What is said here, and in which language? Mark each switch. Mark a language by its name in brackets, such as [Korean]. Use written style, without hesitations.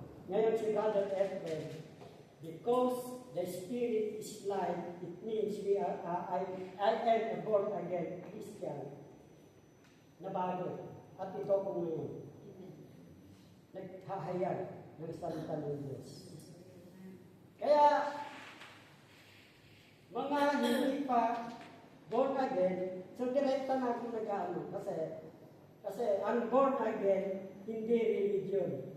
[Filipino] Ngayon si [English] Brother Efren, because the Spirit is life, it means I am a born-again Christian [Filipino] na bago. At ito ko ngayon. Naghahayag ng salita ng Diyos. Kaya, mga hindi pa born again, so direkta na ako nag-ano. Kasi ang born again, hindi religion.